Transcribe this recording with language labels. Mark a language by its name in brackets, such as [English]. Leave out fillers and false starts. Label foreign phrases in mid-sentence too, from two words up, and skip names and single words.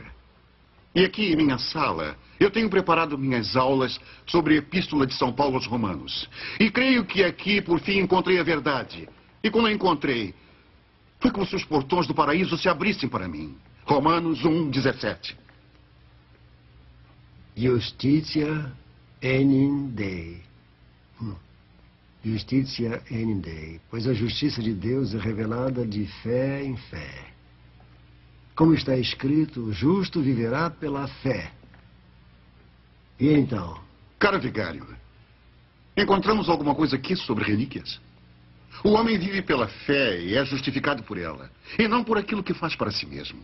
[Portuguese] E aqui em minha sala, eu tenho preparado minhas aulas sobre a Epístola de São Paulo aos Romanos. E creio que aqui, por fim, encontrei a verdade. E quando a encontrei, foi como se os portões do paraíso se abrissem para mim. Romanos 1:17. [Latin] Justitia enim Dei. Justitia enim Dei. [Portuguese] Pois a justiça de Deus é revelada de fé em fé. Como está escrito, o justo viverá pela fé. E então? Caro vigário, encontramos alguma coisa aqui sobre relíquias? O homem vive pela fé e é justificado por ela, e não por aquilo que faz para si mesmo.